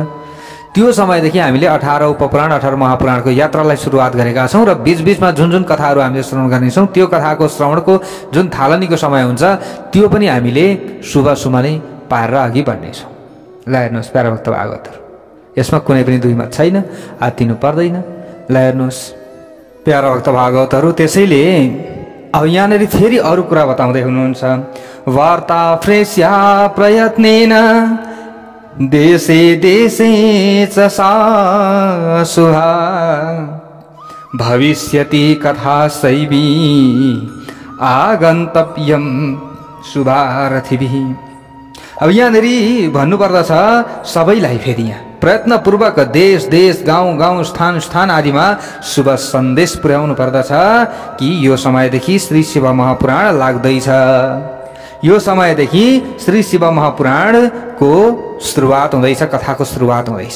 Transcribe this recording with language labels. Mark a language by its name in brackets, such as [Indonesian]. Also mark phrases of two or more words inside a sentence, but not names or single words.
[Nepali] त्यो समयदेखि हामीले 18 उपपुराण 18 महापुराणको यात्रालाई सुरुवात गरेका छौँ र बीचबीचमा जुन जुन कथाहरू हामीले श्रवण गर्नेछौँ, त्यो कथाको श्रवणको जुन थालनीको समय हुन्छ त्यो पनि हामीले शुभ सुमनै पारेर अघि बढ्नेछौँ। ल हेर्नुहोस् प्यारा भक्त भागवतहरु, यसमा कुनै पनि दुई मत छैन, आत्तिनु पर्दैन। ल हेर्नुहोस् प्यारा भक्त भागवतहरू, त्यसैले अब यहाँनिर फेरि अरू कुरा बताउँदै हुनुहुन्छ। [Sanskrit] वार्ता प्रेष्या प्रयत्नेन देशे देशे च सा शुभा भविष्यति कथा शैवी आगन्तव्यम शुभारथिभिः। [Nepali] अब यहाँनिर भन्नुपर्दछ सबैलाई फेरि यहाँ प्रयत्नपूर्वक देश देश गाउँ गाउँ स्थान स्थान आदिमा शुभ सन्देश पुर्याउनु पर्दछ कि यो समयदेखि श्री शिव महापुराण लाग्दैछ। यो समयदेखि श्री शिव महापुराणको सुरुवात हुँदैछ, कथाको सुरुवात हुँदैछ।